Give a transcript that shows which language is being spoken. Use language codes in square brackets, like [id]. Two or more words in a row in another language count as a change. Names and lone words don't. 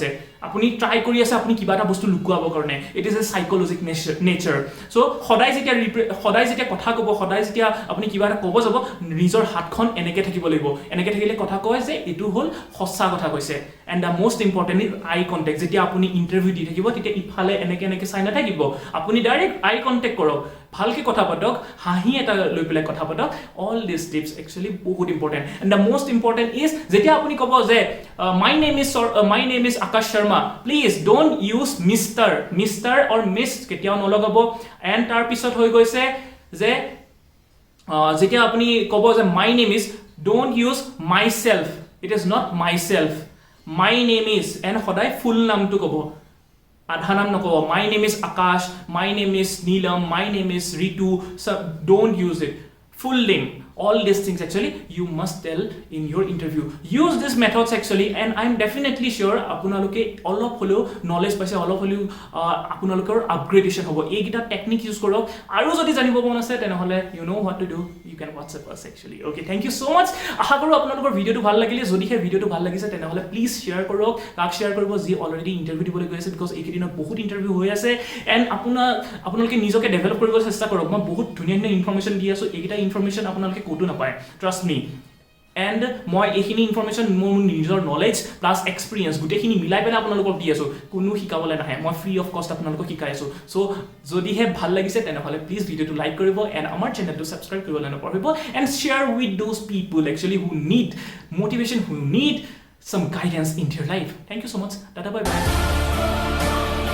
[as] আপুনি ট্রাই কৰি আছে আপুনি কিবা এটা বস্তু লুকুৱাব কাৰণে [en] it is a psychologic nature so [as] সদায় যেতিয়া কথা ক'ব সদায় যেতিয়া আপুনি কিবা এটা ক'ব যাব নিজৰ হাতখন এনেকে থাকিব লাগিব এনেকে থাকিলে কথা কয় যে এটো হল সঁচা কথা কৈছে [en] and the most important is eye contact [as] যেতিয়া আপুনি ইন্টাৰভিউ দি থাকিব তেতিয়া ইফালে এনেকে চাই নাথাকিব আপুনি [en] direct eye contact [as] কৰক ভালকে কথা পাতক হাঁহি এটা লৈ পেলাই কথা পাতক [en] all this tips actually [as] বহুত ইম্পৰ্টেন্ট [en] and the most important is [as] যেতিয়া আপুনি ক'ব যে [en] my name is Akash Sharma please don't use mister or miss [as] কেতিয়াও নলগাব [en] এণ্ড [as] তাৰ পিছত হৈ গৈছে যে যেতিয়া আপুনি ক'ব যে [en] my name is don't use myself it is not myself my name is and [as] সদায় ফুল নামটো ক'ব আধা নাম নকব [en] my name is Akash my name is Neelam my name is Ritu don't use it full name, all these things actually you must tell in your interview. Use these methods actually, and I'm definitely sure [as] আপোনালোকে অলপ হলেও [en] knowledge [as] পাইছে, অলপ হলেও আপোনালোকৰ [en] upgradation হ'ব। [as] এইগিটা টেকনিক ইউজ কৰক, আৰু যদি জানিব মন আছে তেনেহলে [en] you know what to do, you can WhatsApp us actually. Okay, thank you so much. [as] আশা কৰো আপোনালোকৰ ভিডিওটো ভাল লাগিলে। যদি হে ভিডিওটো ভাল লাগিছে তেনেহলে প্লিজ শেয়াৰ কৰক, কাক শেয়াৰ কৰিব যি [en] already interview [as] দিবলৈ গৈ আছে, বিকজ এইকেইদিনত বহুত ইন্টাৰভিউ হৈ আছে, এণ্ড আপোনালোকে নিজকে ডেভেলপ কৰিবলৈ চেষ্টা কৰক। মই বহুত ধুনীয়া ধুনীয়া ইনফৰমেশ্যন দি আছো, এইকেইটা ইনফৰমেশ্যন আপোনালোকে ক'তো নাপায়, [en] trust me. [as] এণ্ড মই এইখিনি ইনফৰমেশ্যন মোৰ নিজৰ [en] knowledge plus experience [as] গোটেইখিনি মিলাই পেলাই আপোনালোকক দি আছোঁ, কোনো শিকাবলৈ নাহে, মই [en] free of cost [as] আপোনালোকক শিকাই আছোঁ। চ' যদিহে ভাল লাগিছে তেনেহ'লে প্লিজ ভিডিঅ'টো লাইক কৰিব, এণ্ড আমাৰ চেনেলটো ছাবস্ক্ৰাইব কৰিবলৈ নপাহৰিব, এণ্ড [en] share with those people actually who need motivation, who need some guidance in your life. Thank you so much. Tata, bye bye.